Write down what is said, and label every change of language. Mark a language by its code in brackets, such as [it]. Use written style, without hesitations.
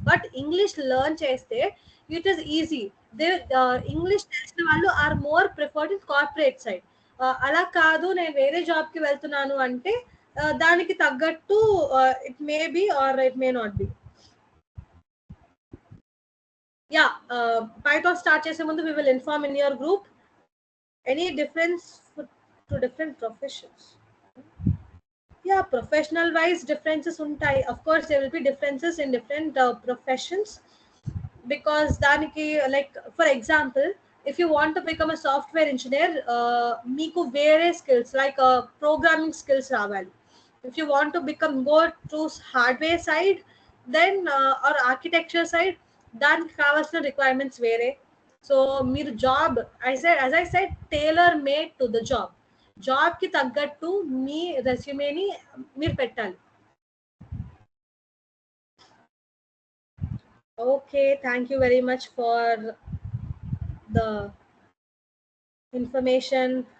[en] But English learn చేస్తే it is easy. English [te] తెలిసిన వాళ్ళు [en] Are more preferred in corporate side. [te] అలా కాదు, నేను వేరే జాబ్ కి వెళ్తున్నాను అంటే దానికి తగ్గట్టు [en] It may be or it may not be. Yeah, Python start [te] చేసే ముందు [en] we will inform in your group. Any difference to different professions? Yeah, professional wise differences [te] untai. [en] Of course there will be differences in different professions, because daniki, like for example, if you want to become a software engineer, [te] meeku vere [en] skills like programming skills [te] ravali. [en] If you want to go to hardware side, then or architecture side, [te] daniki kavalsina [en] requirements vere. [te] So మీరు job [en] as I said tailor made to the job. [te] Job కి తగ్గట్టు మీ రెస్యూమేని మీరు పెట్టాలి. [en] Okay, thank you very much for the information.